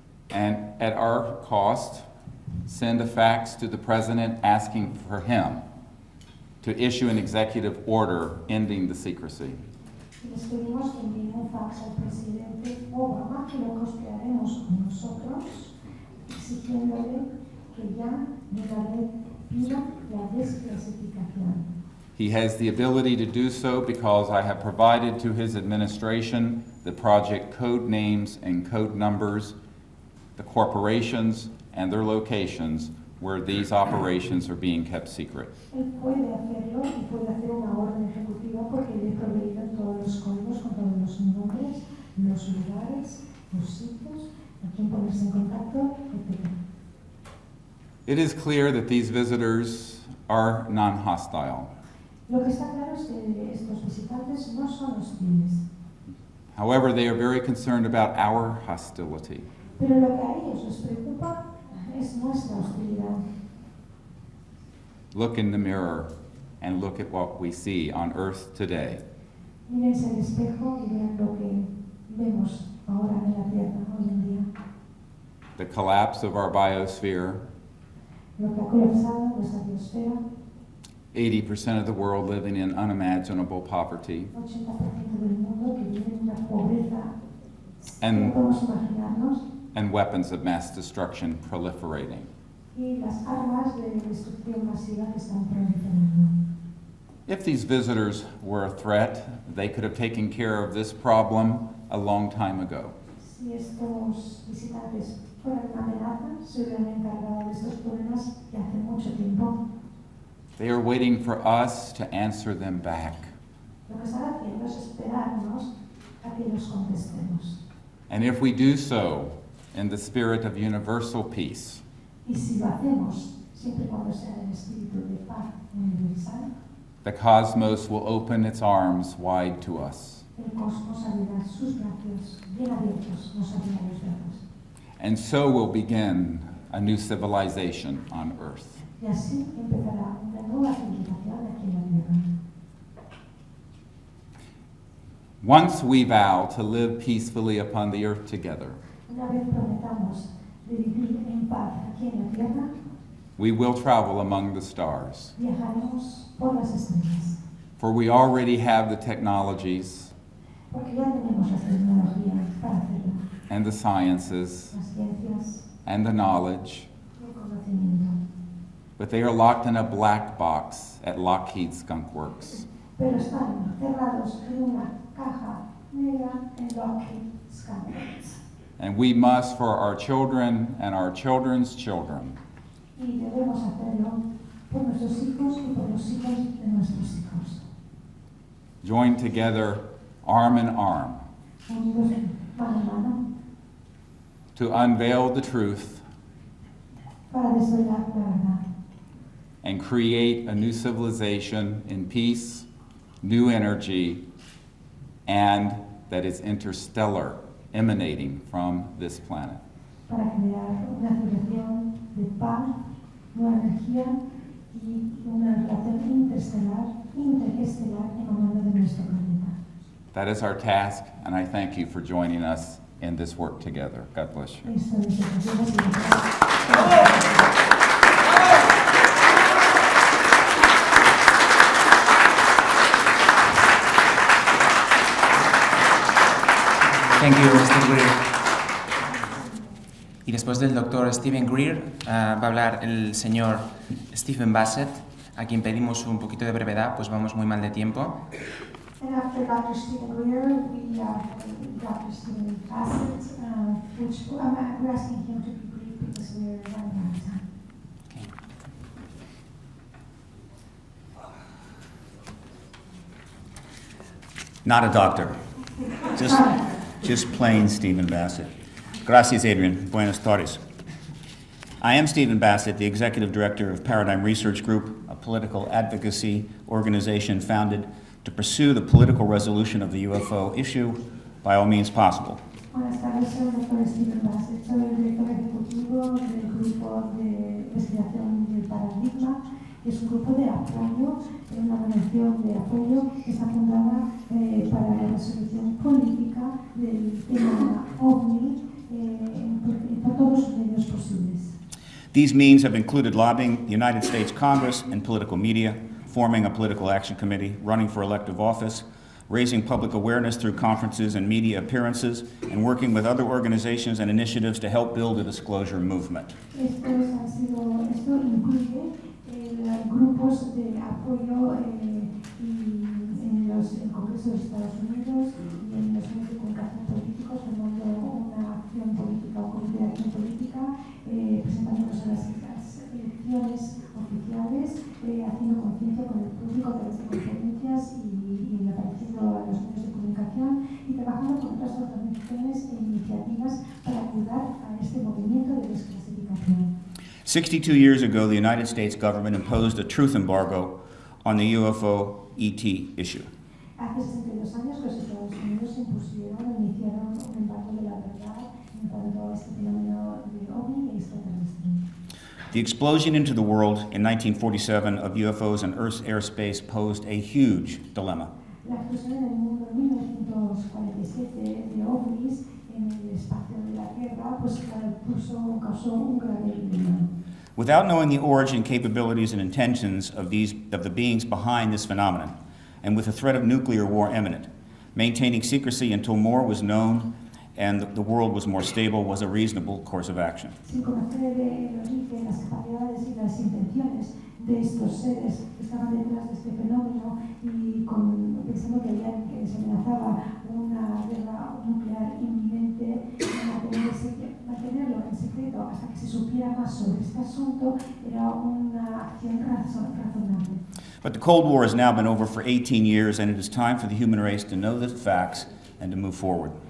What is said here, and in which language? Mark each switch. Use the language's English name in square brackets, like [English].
[English] And at our cost, send a fax to the President asking for him to issue an executive order ending the secrecy. [Spanish] y les pedimos que envíen un fax al presidente Obama, que lo costearemos nosotros, exigiéndole que ya de una vez pida la desclasificación. [English] He has the ability to do so because I have provided to his administration the project code names and code numbers, the corporations and their locations where these operations are being kept secret. [Spanish] Él puede hacerlo y puede hacer una orden ejecutiva porque le he proveído todos los códigos con todos los nombres, los lugares, los sitios, a quién ponerse en contacto, etc. [English] It is clear that these visitors are non-hostile. [Spanish] Lo que está claro es que estos visitantes no son hostiles, [English] However, they are very concerned about our hostility. [Spanish] pero lo que a ellos les preocupa es nuestra hostilidad. [English] Look in the mirror and look at what we see on earth today. [Spanish] Mírense al espejo y vean lo que vemos ahora en la Tierra hoy en día. [English] The collapse of our biosphere, [Spanish] Lo que ha colapsado nuestra biosfera, [English] 80% of the world living in unimaginable poverty, [Spanish] 80% del mundo que vive en una pobreza que [English] And- [Spanish] no podemos imaginarnos, [English] and weapons of mass destruction proliferating. [Spanish] y las armas de destrucción masiva que están proliferando. [English] If these visitors were a threat, they could have taken care of this problem a long time ago. [Spanish] Si estos visitantes fueran una amenaza, se hubieran encargado de estos problemas ya hace mucho tiempo. [English] They are waiting for us to answer them back. [Spanish] Lo que están haciendo es esperarnos a que los contestemos. [English] And if we do so in the spirit of universal peace, [Spanish] Y si lo hacemos, siempre y cuando sea en el espíritu de paz universal, [English] the cosmos will open its arms wide to us. [Spanish] el cosmos abrirá sus brazos bien abiertos, nos abrirá los brazos. [English] And so will begin a new civilization on earth. [Spanish] Y así empezará una nueva civilización aquí en la Tierra. [English] Once we vow to live peacefully upon the earth together, [Spanish] Una vez prometamos de vivir en paz aquí en la Tierra, [English] we will travel among the stars. [Spanish] viajaremos por las estrellas. [English] For we already have the technologies [Spanish] Porque ya tenemos la tecnología para hacerlo. [English] and the sciences [Spanish] Las ciencias [English] and the knowledge, [Spanish] y el conocimiento. [English] but they are locked in a black box at Lockheed Skunk Works. [Spanish] Pero están cerrados en una caja negra en Lockheed Spanien. [English] And we must, for our children and our children's children, [Spanish] Y debemos hacerlo por nuestros hijos y por los hijos de nuestros hijos. [English] join together arm in arm [Spanish] Unidos mano a mano [English] to unveil the truth [Spanish] para desvelar la verdad [English] and create a new civilization in peace, new energy, and that is interstellar, emanating from this planet. [Spanish] para crear una civilización de paz, nueva energía y una relación interestelar emanando de nuestro planeta. [English] That is our task, and I thank you for joining us in this work together. God bless you. [Spanish] Esto es lo que hacemos y [English] Thank you, Mr. Greer. [Spanish] Y después del doctor Stephen Greer va a hablar el señor Stephen Bassett, a quien pedimos un poquito de brevedad, pues vamos muy mal de tiempo. [English] And after Dr. Stephen Greer, we have Dr. Stephen Bassett, which we're asking him to be brief because we're running out of time. Not a doctor, just plain Stephen Bassett. [Spanish] Gracias, Adrian. Buenas tardes. [English] I am Stephen Bassett, the Executive Director of Paradigm Research Group, a political advocacy organization founded to pursue the political resolution of the UFO issue by all means possible. [Spanish] Buenas tardes, soy el doctor Stephen Bassett, soy el director ejecutivo del grupo de investigación del paradigma, que es un grupo de apoyo, una organización de apoyo que está fundada para la resolución política del tema OVNI por todos los medios posibles. [English] These means have included lobbying the United States Congress and political media, forming a political action committee, running for elective office, raising public awareness through conferences and media appearances, and working with other organizations and initiatives to help build a disclosure movement. [Spanish] Esto incluye grupos de apoyo en el Congreso de Estados Unidos y en los medios de comunicación políticos, formando una acción política o comité de acción política, presentándonos a las elecciones oficiales, haciendo conciencia con el público a través de conferencias y apareciendo a los medios de comunicación y trabajando con otras organizaciones e iniciativas para ayudar a este movimiento de desclasificación. [English] 62 years ago, the United States government imposed a truth embargo on the UFO ET issue. [Spanish] Hace 62 años los Estados Unidos iniciaron un embargo de la verdad en cuanto a este fenómeno de OVNI y extraterrestre. [English] The explosion into the world in 1947 of UFOs in Earth's airspace posed a huge dilemma. [Spanish] La explosión en el mundo en 1947 de OVNIs en el espacio de la Tierra causó un grave dilema. [English] Without knowing the origin, capabilities, and intentions of the beings behind this phenomenon, and with the threat of nuclear war imminent, maintaining secrecy until more was known and the world was more stable was a reasonable course of action. [Spanish] Sin conocer el origen, las capacidades y las intenciones de estos seres que estaban detrás de este fenómeno y pensando que se amenazaba una guerra nuclear inminente, mantenerlo en secreto hasta que se supiera más sobre este asunto era una acción razonable. [English] But the Cold War has now been over for 18 years, and it is time for the human race to know the facts and to move forward.